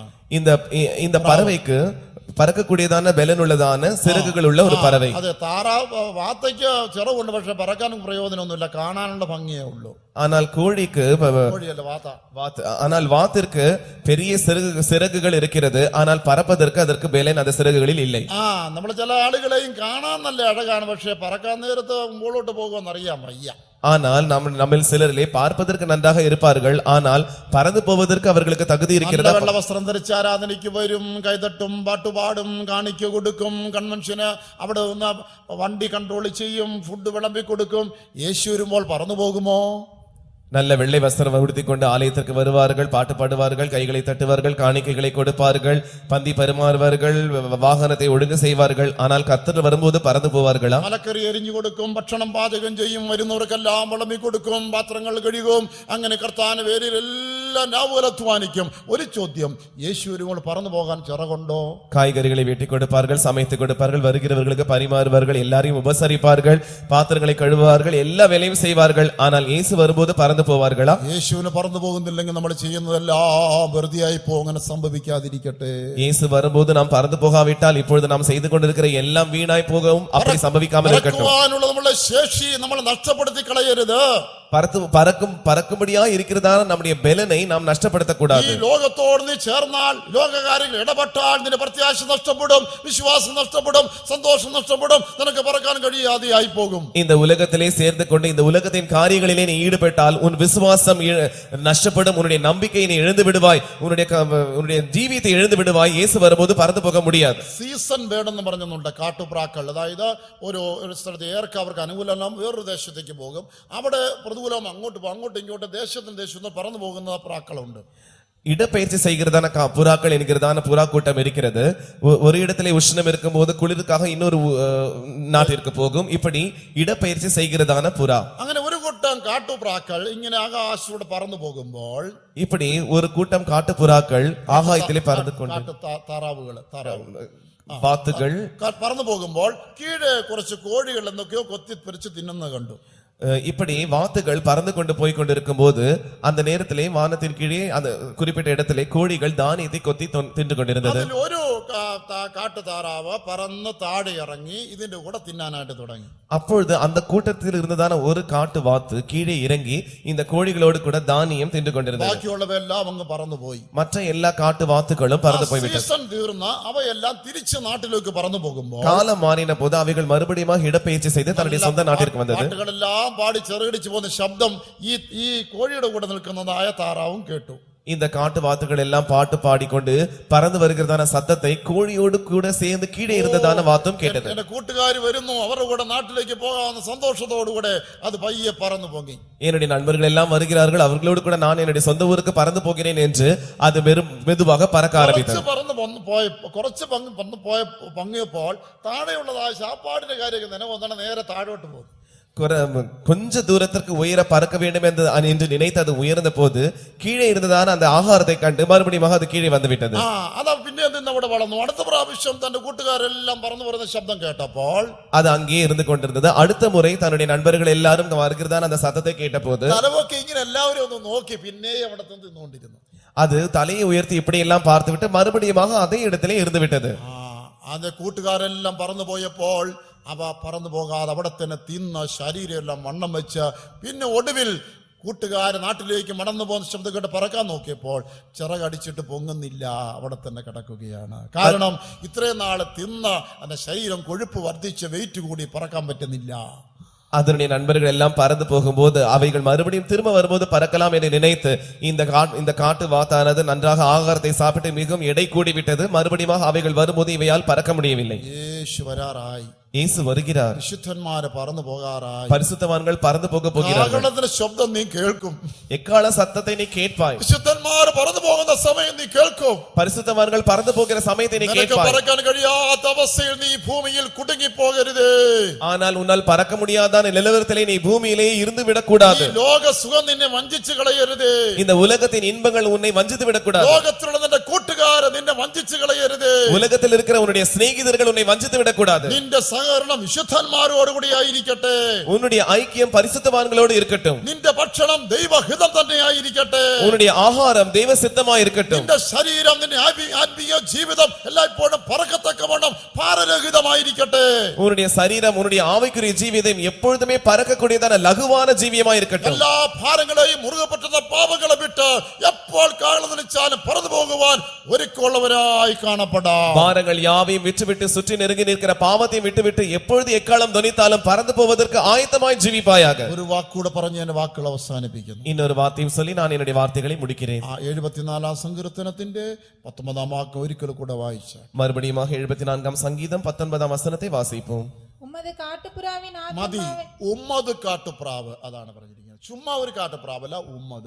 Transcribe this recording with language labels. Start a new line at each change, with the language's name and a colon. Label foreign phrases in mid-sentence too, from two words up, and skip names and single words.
Tamil: இந்த பறவைக்கு பறக்கக்கூடியதான பலனுள்ளதான சிறகுகள் உள்ள ஒரு பறவை.
Malayalam: അതെ, വാത്തയ്ക്ക് ചിറകുണ്ട്, പക്ഷെ പറക്കാനും പ്രയോജനമൊന്നുമില്ല, കാണാനുള്ള ഭംഗിയേ ഉള്ളൂ.
Tamil: ஆனால் கோழிக்கு ஆனால் வாத்திற்கு பெரிய சிறகுகள் இருக்கிறது, ஆனால் பறப்பதற்கு அதற்கு பலன் அந்த சிறகுகளில் இல்லை.
Malayalam: നമ്മൾ ചില ആളുകളെയും കാണാൻ നല്ല അഴകാണ്, പക്ഷെ പറക്കാൻ നേരത്ത് മുമ്പോട്ട് പോകുമെന്ന് അറിയാൻ വയ്യ.
Tamil: ஆனால் நம்மில் சிலரிலே பார்ப்பதற்கு நன்றாக இருப்பார்கள், ஆனால் பறந்து போவதற்கு அவர்களுக்கு தகுதி இருக்கிறது.
Malayalam: വെള്ള വസ്ത്രം ധരിച്ച് ആരാധനയ്ക്ക് വരും, കൈതട്ടും പാട്ടുപാടും, കാണിക്ക കൊടുക്കും, കൺവെൻഷന് അവിടെ നിന്ന് വണ്ടി കൺട്രോൾ ചെയ്യും, ഫുഡ് വിളമ്പി കൊടുക്കും. യേശു വരുമ്പോൾ പറന്നു പോകുമോ?
Tamil: நல்ல வெள்ளை வஸ்திரம் உடுத்திக்கொண்டு ஆலயத்திற்கு வருவார்கள், பாட்டு பாடுவார்கள், கைகளை தட்டுவார்கள், காணிக்கைகளை கொடுப்பார்கள், பந்தி பரிமாறுவார்கள், வாகனத்தை ஒழுங்கு செய்வார்கள். ஆனால் கர்த்தர் வரும்போது பறந்து போவார்களா?
Malayalam: മലക്കറി എരിഞ്ഞു കൊടുക്കും, ഭക്ഷണം പാചകം ചെയ്യും, വരുന്നവർക്കെല്ലാം വിളമ്പി കൊടുക്കും, പാത്രങ്ങൾ കഴുകും. അങ്ങനെ കർത്താവിന്റെ പേരിൽ എല്ലാം രാവുകൾ അധ്വാനിക്കും. ഒരു ചോദ്യം, യേശു വരുമ്പോൾ പറന്നു പോകാൻ ചിറകുണ്ടോ?
Tamil: காய்கறிகளை வெட்டி கொடுப்பார்கள், சமைத்து கொடுப்பார்கள், வருகிறவர்களுக்கு பரிமாறுவார்கள், எல்லாரையும் உபசரிப்பார்கள், பாத்திரங்களை கழுவுவார்கள், எல்லா வேலையும் செய்வார்கள். ஆனால் இயேசு வரும்போது பறந்து போவார்களா?
Malayalam: യേശുവിന് പറന്നു പോകുന്നില്ലെങ്കിൽ നമ്മൾ ചെയ്യുന്നതെല്ലാം വെറുതെയായി പോകും. അങ്ങനെ സംഭവിക്കാതിരിക്കട്ടെ.
Tamil: இயேசு வரும்போது நாம் பறந்து போகாவிட்டால் இப்பொழுது நாம் செய்து கொண்டிருக்கிற எல்லாம் வீணாய் போகவும் அப்படி சம்பவிக்காமல் இருக்கட்டும். நம்முடைய சேஷி
Malayalam: നമ്മൾ നഷ്ടപ്പെടുത്തി കളയരുത്.
Tamil: பறக்கும்படியா இருக்கிறதான நம்முடைய பெலனை நாம் நஷ்டப்படுத்தக் கூடாது.
Malayalam: ഈ ലോകത്തോട് നീ ചേർന്നാൽ, ലോകകാര്യങ്ങൾ ഇടപെട്ടാൽ നിന്റെ പ്രത്യാശ നഷ്ടപ്പെടും, വിശ്വാസം നഷ്ടപ്പെടും, സന്തോഷം നഷ്ടപ്പെടും, നിനക്ക് പറക്കാൻ കഴിയാതെയായി പോകും.
Tamil: இந்த உலகத்திலே சேர்ந்து கொண்டு இந்த உலகத்தின் காரியங்களிலே நீ ஈடுபட்டால் உன் விசுவாசம் நஷ்டப்படும், உன்னுடைய நம்பிக்கையை நீ இழந்து விடுவாய், உன்னுடைய ஜீவியத்தை இழந்து விடுவாய். இயேசு வரும்போது பறந்து போக முடியாது.
Malayalam: സീസൺ വേണമെന്ന് പറഞ്ഞുണ്ട് കാട്ടുപ്രാക്കൾ. അതായത് ഒരു സ്ഥലത്ത് ഏർക്ക് അവർക്ക് അനുകൂലം വേറൊരു ദേശത്തേക്ക് പോകും. അവിടെ പ്രതികൂലം അങ്ങോട്ടും ഇങ്ങോട്ടും ദേശത്തിന് പറന്നു പോകുന്ന പ്രാക്കളുണ്ട്.
Tamil: இடப்பெயர்ச்சி செய்கிறதான புறாக்கள் என்கிறதான புறா கூட்டம் இருக்கிறது. ஒரு இடத்திலே உஷ்ணம் இருக்கும் போது குளிருக்காக இன்னொரு நாட்டிற்கு போகும். இப்படி இடப்பெயர்ச்சி செய்கிறதான புறா.
Malayalam: അങ്ങനെ ഒരു കൂട്ടം കാട്ടുപ്രാക്കൾ ഇങ്ങനെ ആകാശത്തോടെ പറന്നു പോകുമ്പോൾ,
Tamil: இப்படி ஒரு கூட்டம் காட்டு புறாக்கள் ஆகாயத்திலே பறந்து கொண்டு വാത്തുകൾ
Malayalam: പറന്നു പോകുമ്പോൾ കീഴെ കുറച്ച് കോഴികൾ എന്തൊക്കെയോ കൊത്തിപ്പറിച്ച് തിന്നുന്നത് കണ്ടു.
Tamil: இப்படி வாத்துகள் பறந்து கொண்டு போய் கொண்டிருக்கும் போது அந்த நேரத்திலே வானத்தின் கீழே அந்த குறிப்பிட்ட இடத்திலே கோழிகள் தானியத்தை கொத்தி தின்று கொண்டிருந்தது.
Malayalam: ഒരു കാട്ടുതാറാവ് പറന്ന് താഴെ ഇറങ്ങി ഇതിന്റെ കൂടെ തിന്നാനായിട്ട് തുടങ്ങി.
Tamil: அப்பொழுது அந்த கூட்டத்தில் இருந்ததான ஒரு காட்டு வாத்து கீழே இறங்கி இந்த கோழிகளோடு கூட தானியம் தின்று கொண்டிருந்தது.
Malayalam: ബാക്കിയുള്ളവയെല്ലാം അങ്ങ് പറന്നുപോയി.
Tamil: மற்ற எல்லா காட்டு வாத்துகளும் பறந்து போய்விட்டது.
Malayalam: സീസൺ തീർന്ന അവയെല്ലാം തിരിച്ച് നാട്ടിലേക്ക് പറന്നു പോകുമ്പോൾ,
Tamil: காலம் மாறின போது அவைகள் மறுபடியும் இடப்பெயர்ச்சி செய்து தன்னுடைய சொந்த நாட்டிற்கு வந்தது.
Malayalam: പാട്ടുകളെല്ലാം പാടി ചെറുകടിച്ചു പോകുന്ന ശബ്ദം ഈ കോഴിയുടെ കൂടെ നിൽക്കുന്നതായ താറാവും കേട്ടു.
Tamil: இந்த காட்டு வாத்துகள் எல்லாம் பாட்டு பாடிக்கொண்டு பறந்து வருகிறதான சத்தத்தை கோழியோடு கூட சேர்ந்து கீழே இருந்ததான வாத்தும் கேட்டது.
Malayalam: എന്റെ കൂട്ടുകാര് വരുന്നു, അവരുടെ കൂടെ നാട്ടിലേക്ക് പോകാവുന്ന സന്തോഷത്തോടുകൂടെ അത് പയ്യെ പറന്നു പോകി.
Tamil: என்னுடைய நண்பர்கள் எல்லாம் வருகிறார்கள், அவர்களோடு கூட நான் என்னுடைய சொந்த ஊருக்கு பறந்து போகிறேன் என்று அது மெதுவாக பறக்க ஆரம்பித்தது.
Malayalam: കുറച്ച് പങ്ങിയപ്പോൾ താഴെയുള്ളതായ ശാപ്പാടിന്റെ കാര്യമൊക്കെ നിലവന്നാണ് നേരെ താഴോട്ട് പോകും.
Tamil: கொஞ்ச தூரத்திற்கு உயர பறக்க வேண்டும் என்று நினைத்து அது உயர்ந்த போது கீழே இருந்ததான அந்த ஆகாரத்தை கண்டு மறுபடியும் அது கீழே வந்து விட்டது.
Malayalam: അതാ പിന്നെ അവിടെ വളർന്നു. അടുത്ത പ്രാവശ്യം തന്റെ കൂട്ടുകാരെല്ലാം പറന്നു വരുന്ന ശബ്ദം കേട്ടപ്പോൾ
Tamil: அது அங்கே இருந்து கொண்டிருந்தது. அடுத்த முறை தன்னுடைய நண்பர்கள் எல்லாரும் வருகிறதான அந்த சத்தத்தை கேட்ட போது
Malayalam: തലവൊക്കെ ഇങ്ങനെ എല്ലാവരും ഒന്ന് നോക്കി പിന്നെ അവിടെ തിന്നുകൊണ്ടിരുന്നു.
Tamil: அது தலையை உயர்த்தி இப்படி எல்லாம் பார்த்துவிட்டு மறுபடியும் அதே இடத்திலே இருந்து விட்டது.
Malayalam: அந்த കൂട്ടുകാരെല്ലാം പറന്നു പോയപ്പോൾ അവ പറന്നു പോകാതെ അവിടെ തന്നെ തിന്ന് ശരീരമെല്ലാം വണ്ണം വെച്ച് പിന്നെ ഒടുവിൽ കൂട്ടുകാരൻ നാട്ടിലേക്ക് മടന്നു പോകുന്ന ശബ്ദം കേട്ട് പറക്കാൻ നോക്കിയപ്പോൾ ചിറകടിച്ചിട്ട് പൊങ്ങുന്നില്ല, അവിടെ തന്നെ കിടക്കുകയാണ്. കാരണം ഇത്രയും നാള് തിന്ന് അതിന്റെ ശരീരം കൊഴുപ്പ് വർദ്ധിച്ച് വെയിറ്റ് കൂടി പറക്കാൻ പറ്റുന്നില്ല.
Tamil: அதனுடைய நண்பர்கள் எல்லாம் பறந்து போகும்போது அவைகள் மறுபடியும் திரும்ப வரும்போது பறக்கலாம் என்று நினைத்து இந்த காட்டு வாத்தானது நன்றாக ஆகாரத்தை சாப்பிட்டு மிகவும் எடை கூடிவிட்டது. மறுபடியும் அவைகள் வரும்போது இவையால் பறக்க முடியவில்லை. இயேசு வருகிறார்.
Malayalam: വിശുദ്ധന്മാര് പറന്നു പോകാറായി.
Tamil: பரிசுத்தவான்கள் பறந்து போக போகிறார்கள்.
Malayalam: ശബ്ദം നീ കേൾക്കും.
Tamil: எக்கால சத்தத்தை நீ கேட்பாய்.
Malayalam: വിശുദ്ധന്മാർ പറന്നു പോകുന്ന സമയം നീ കേൾക്കും.
Tamil: பரிசுத்தவான்கள் பறந்து போகிற சமயத்தை நீ கேட்பாய்.
Malayalam: பறക്കാൻ കഴിയാത്ത അവസ്ഥയിൽ നീ ഭൂമിയിൽ കുടുങ്ങി പോകരുത്.
Tamil: ஆனால் உன்னால் பறக்க முடியாத நிலவரத்திலே நீ பூமியிலே இருந்து விடக்கூடாது.
Malayalam: ലോക സുഖം നിന്നെ വഞ്ചിച്ചു കളയരുത്.
Tamil: இந்த உலகத்தின் இன்பங்கள் உன்னை வஞ்சித்து விடக்கூடாது.
Malayalam: ലോകത്തിലുള്ള നിന്റെ കൂട്ടുകാരൻ നിന്നെ വഞ്ചിച്ചു കളയരുത്.
Tamil: உலகத்தில் இருக்கிற உன்னுடைய சிநேகிதர்கள் உன்னை வஞ்சித்து விடக்கூடாது.
Malayalam: നിന്റെ സഹകരണം വിശുദ്ധന്മാരോട് കൂടി ആയിരിക്കട്ടെ.
Tamil: உன்னுடைய ஐக்கியம் பரிசுத்தவான்களோடு இருக்கட்டும்.
Malayalam: നിന്റെ ഭക്ഷണം ദൈവഹിതം തന്നെ ആയിരിക്കട്ടെ.
Tamil: உன்னுடைய ஆகாரம் தெய்வ சித்தமாய் இருக்கட்டும்.
Malayalam: നിന്റെ ശരീരം നിന്റെ ആത്മീയ ജീവിതം എല്ലായ്പ്പോഴും പറക്കത്തക്കവണ്ണം ഭാരരഹിതമായിരിക്കട്ടെ.
Tamil: உன்னுடைய சரீரம் உன்னுடைய ஆவிக்குரிய ஜீவியம் எப்பொழுதுமே பறக்கக்கூடியதான லகுவான ஜீவியமாய் இருக்கட்டும்.
Malayalam: എല്ലാ ഭാരങ്ങളെയും മുറുകെ പറ്റുന്ന പാപങ്ങളെ വിട്ട് എപ്പോൾ കാലം നിലച്ചാലും പറന്നു പോകുവാൻ ഒരുക്കമുള്ളവരായി കാണപ്പെടാം.
Tamil: பாரங்கள் யாவையும் விட்டுவிட்டு சுற்றி நெருங்கி நிற்கிற பாவத்தையும் விட்டுவிட்டு எப்பொழுது எக்காலம் தொனித்தாலும் பறந்து போவதற்கு ஆயத்தமாய் ஜீவிப்பாயாக.
Malayalam: ഒരു വാക്കുകൂടെ പറഞ്ഞ് എന്റെ വാക്കുകൾ അവസാനിപ്പിക്കുന്നു.
Tamil: இன்னொரு வார்த்தையும் சொல்லி நான் என்னுடைய வார்த்தைகளை முடிக்கிறேன்.
Malayalam: 74 സങ്കീർത്തനത്തിന്റെ 19 വാക്യം ഒരിക്കൽ കൂടെ വായിച്ച
Tamil: மறுபடியும் 74 சங்கீதம் 19 வசனத்தை வாசிப்போம். உமது காட்டுப்புறாவின்
Malayalam: മതി.
Tamil: ஆத்துமாவை
Malayalam: ഉമ്മത് കാട്ടുപ്രാവ് അതാണ് പറഞ്ഞിരിക്കുന്നത്. ചുമ്മാ ഒരു കാട്ടുപ്രാവല്ല, ഉമ്മത്.